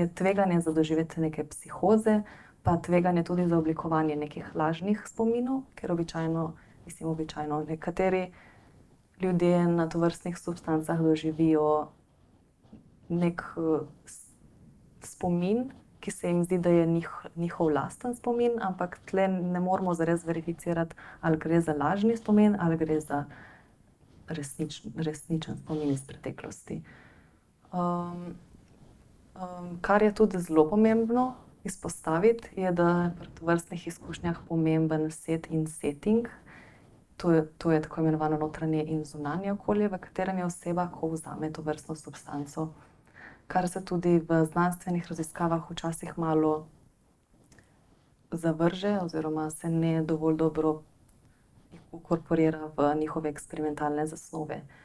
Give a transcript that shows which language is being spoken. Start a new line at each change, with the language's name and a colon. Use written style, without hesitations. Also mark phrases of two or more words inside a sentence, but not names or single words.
Slovenian: tveganje za doživetje neke psihoze, pa tveganje tudi za oblikovanje nekih lažnih spominov, ker običajno nekateri ljudje na tovrstnih substancah doživijo neki spomin, ki se jim zdi, da je njihov lasten spomin, ampak tle ne moremo zares verificirati, ali gre za lažni spomin ali gre za resničen spomin iz preteklosti. Kar je tudi zelo pomembno izpostaviti, je, da je pri tovrstnih izkušnjah pomemben set in setting. To je tako imenovano notranje in zunanje okolje, v katerem je oseba, ko vzame tovrstno substanco. Kar se tudi v znanstvenih raziskavah včasih malo zavrže oziroma se ne dovolj dobro vkorporira v njihove eksperimentalne zasnove.